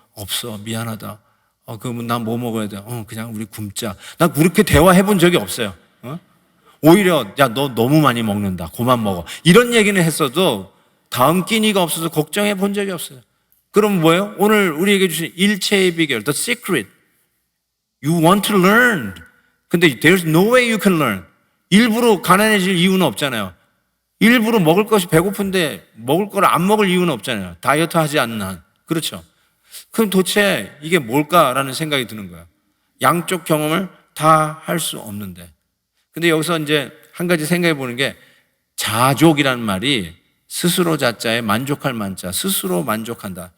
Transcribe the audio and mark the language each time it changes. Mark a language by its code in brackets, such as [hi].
[ko] 없어. 미안하다. 그러면 난 뭐 먹어야 돼? 그냥 우리 굶자. 난 그렇게 대화해 본 적이 없어요. 오히려 야, 너 너무 많이 먹는다. 그만 먹어. 이런 얘기는 했어도 다음 끼니가 없어서 걱정해 본 적이 없어요. 그럼 뭐예요? 오늘 우리에게 주신 일체의 비결, [en] the secret. You want to learn. [ko] 근데 [en] there's no way you can learn. [ko] 일부러 가난해질 이유는 없잖아요. 일부러 먹을 것이 배고픈데 먹을 걸 안 먹을 이유는 없잖아요. 다이어트 하지 않는 한. 그렇죠? 그럼 도대체 이게 뭘까라는 생각이 드는 거예요. 양쪽 경험을 다 할 수 없는데. 근데 여기서 이제 한 가지 생각해 보는 게 자족이라는 말이 스스로 자자에 만족할 만자, 스스로 만족한다.